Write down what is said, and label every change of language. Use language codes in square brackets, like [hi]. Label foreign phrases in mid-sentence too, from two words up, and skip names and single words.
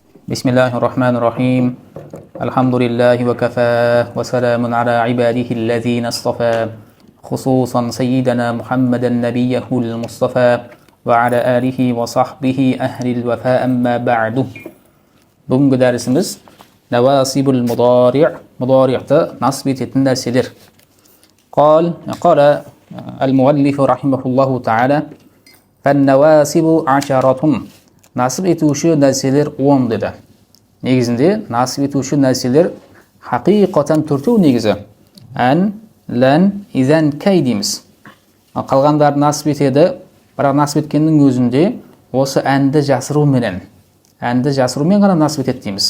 [ar] بسم الله الرحمن الرحيم الحمد لله وكفى وسلام على عباده الذين اصطفى خصوصا سيدنا محمد نبيه المصطفى وعلى آله وصحبه أهل الوفاء أما بعد. [kk] Бүгінгі дәрісіміз [ar] نواصب المضارع', [kk] мудари'ты насб ететін нәрселер. [ar] قال المؤلف رحمه الله تعالى فالنواسب عشرة. [kk] Насып етуші нәрселер 10 деді. Негізінде насып етуші нәрселер хақиқатан төртеу негізі. [ar] أن لن إذن كي дейміз. [kk] Қалғандар насып етеді, бірақ насып еткеннің өзінде осы әнді жасыруменен ғана насып етеді дейміз.